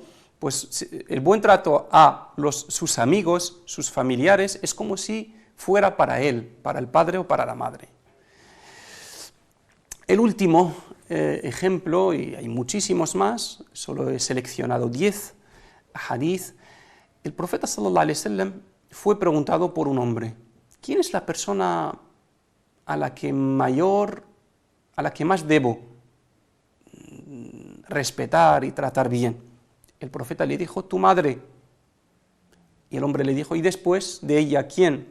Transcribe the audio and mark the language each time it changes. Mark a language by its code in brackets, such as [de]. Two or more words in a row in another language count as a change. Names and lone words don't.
[es] Pues el buen trato a sus amigos, sus familiares, es como si fuera para él, para el padre o para la madre. El último ejemplo, y hay muchísimos más, solo he seleccionado 10 hadith. El profeta [ar] صلى الله عليه وسلم [es] fue preguntado por un hombre, ¿quién es la persona a la que más debo respetar y tratar bien? El profeta le dijo, tu madre. Y el hombre le dijo, ¿y después de ella quién?